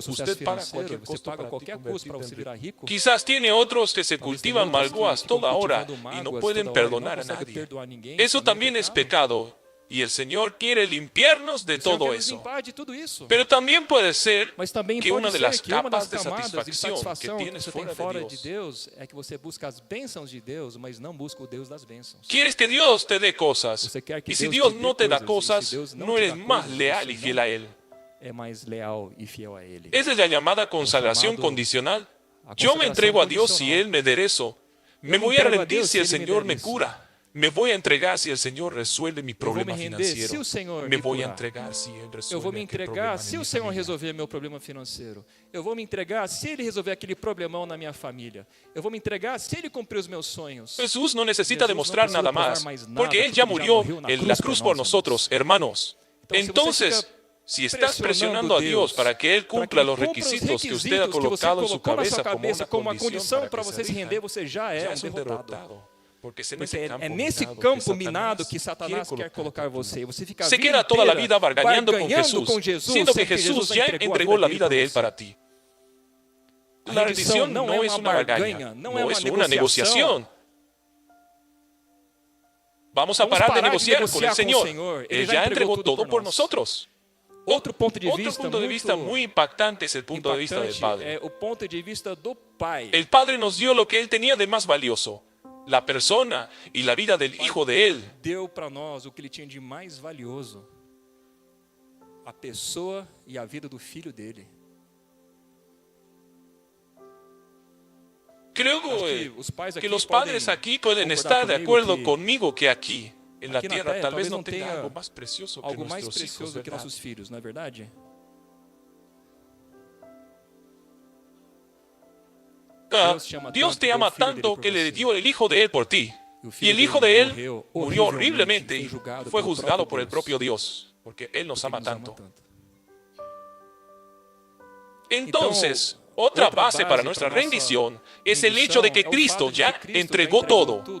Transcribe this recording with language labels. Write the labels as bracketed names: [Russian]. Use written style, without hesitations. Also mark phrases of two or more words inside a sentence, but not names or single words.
[Spanish] Usted paga cualquier costo para convertirte en rico. Quizás tiene otros que se cultivan malgoas toda hora y no pueden perdonar a nadie. Eso también es pecado. Y el Señor quiere limpiarnos de todo eso. Pero también puede ser que una de las capas de satisfacción que tienes fuera de Dios [Portuguese] é que você busca as bênçãos de Deus, mas não busca o Deus das bênçãos. [Spanish] Quieres que Dios te dé cosas. Y si Dios no te da cosas, no eres más leal y fiel a Él. [Portuguese] É mais leal e fiel a Ele. [Spanish] Esa es la llamada consagración condicional. Yo me entrego a Dios si Él me enderezo. Me voy a rendir si el Señor me cura. Me voy a entregar si el Señor resuelve mi problema financiero. Me voy a entregar si Él resuelve [Portuguese] eu vou me entregar se o Senhor resolver meu problema financeiro. Eu vou me entregar se Ele resolver aquele problemão na minha família. Eu vou me entregar se Ele cumprir os meus sonhos. [Spanish] Jesús no necesita demostrar nada más, porque Él ya murió en la cruz por nosotros, hermanos. Entonces, si estás presionando a Dios para que Él cumpla los requisitos que usted ha colocado en su cabeza como una condición para [Portuguese] você se render, você já é um derrotado. Porque é nesse campo minado que Satanás quer colocar você. Você fica [Spanish] se queda toda la vida bargañando con Jesús, siendo que Jesús ya entregó la vida de Él para ti. La rendición no es una bargaña, no es una negociación. Vamos a parar de negociar con el Señor. Él ya entregó todo por nosotros. [Portuguese] Outro ponto [Spanish] de vista muy impactante es el punto de vista del Padre. [Portuguese] É o ponto de vista do Pai. [Spanish] El Padre nos dio lo que Él tenía de más valioso, la persona y la vida del Hijo de Él. [Portuguese] Deu para nós o que Ele tinha de mais valioso, a pessoa e a vida do Filho dele. [Spanish] Creo que los padres aquí pueden estar de acuerdo conmigo que aquí, en la tierra, tal vez no tenga algo más precioso que nuestros hijos, [Portuguese] que nossos filhos, não é verdade? [Spanish] Dios te ama tanto que le dio el Hijo de Él por ti. Y el Hijo de Él murió horriblemente y fue juzgado por el propio Dios, porque Él nos ama tanto. Entonces, otra base para nuestra rendición es el hecho de que Cristo ya entregó todo.